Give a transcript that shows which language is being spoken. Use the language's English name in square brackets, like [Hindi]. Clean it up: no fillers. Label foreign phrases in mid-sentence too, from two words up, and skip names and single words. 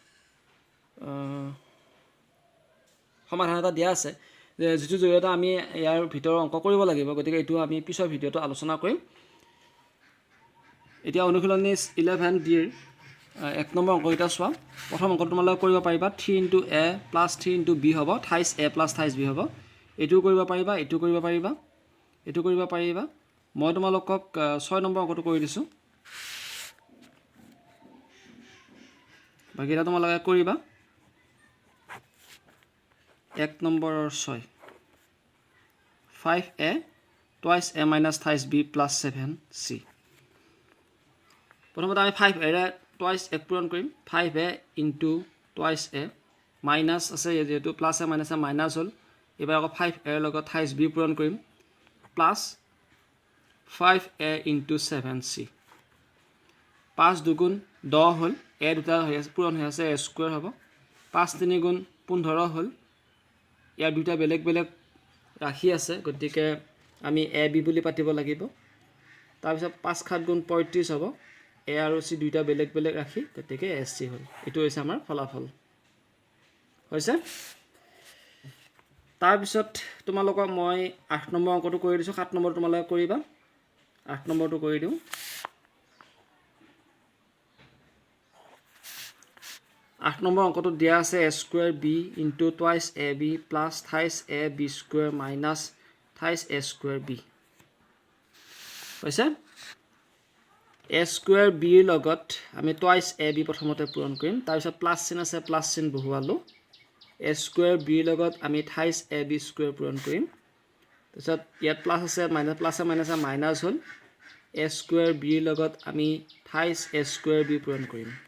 [Assamese] সমাধান এটা দিয়া আছে যে যেটো জৰিয়তে আমি ইয়াৰ ভিতৰ অংক কৰিব লাগিব গতিকে এটো আমি পিছৰ ভিডিওটো আলোচনা কৰিম এতিয়া অনুশীলনী 11 ডিৰ 1 নম্বৰ অংক এটা চোৱা প্ৰথম অংকটো তোমালোকে কৰিব পাৰিবা 3 * a + 3 * b হ'ব 28 a + 28 b হ'ব এটো কৰিব পাৰিবা এটো কৰিব পাৰিবা এটো কৰিব পাৰিবা মই তোমালোকক 6 নম্বৰ অংকটো কৰি দিছো বাকিটা তোমালোকে কৰিবা 1 নম্বৰৰ 6 5a [English] twice a minus 28b plus 7c [Assamese] প্ৰথমতে আমি 5a ৰে [English] twice a [Assamese] পূৰণ কৰিম [English] 5a into twice a minus [Assamese] আছে যেটো [English] plus a minus a minus [Assamese] হ'ল এবাৰ আকৌ 5a ৰ লগত 28b পূৰণ কৰিম [English] plus 5a into 7c [Assamese] 5 দুগুণ 10 হ'ল a দুটা পূৰণ হৈ আছে a স্কয়াৰ হ'ব 5 3 গুণ 15 হ'ল ইয়াৰ দুটা বেলেগ বেলেগ ৰাখি আছে গতিকে আমি a b বুলি পাতিব লাগিব তাৰ পিছত 5 7 গুণ 35 হ'ব a আৰু c দুটা বেলেগ বেলেগ ৰাখি গতিকে sc হ'ল এটো হৈছে আমাৰ ফলাফল হৈছে তাৰ পিছত তোমালোকক মই 8 নম্বৰ অংকটো কৰি দিছো 7 নম্বৰ তোমালোকে কৰিবা 8 নম্বৰটো কৰি দিও 8 নম্বৰ অংকটো দিয়া আছে a স্কয়াৰ b [English] into twice ab plus [Assamese] 28 a b স্কয়াৰ minus 28 a স্কয়াৰ b হৈছে a স্কয়াৰ b ৰ লগত আমি twice ab প্ৰথমতে পূৰণ কৰিম তাৰ পিছত প্লাস চিন আছে প্লাস চিন বহুৱালো a স্কয়াৰ b ৰ লগত আমি 28 ab স্কয়াৰ পূৰণ কৰিম তাৰপিছত ইয়াত প্লাস আছে [English] minus plus minus minus [Assamese] হ'ল a স্কয়াৰ b ৰ লগত আমি 28 a স্কয়াৰ b পূৰণ কৰিম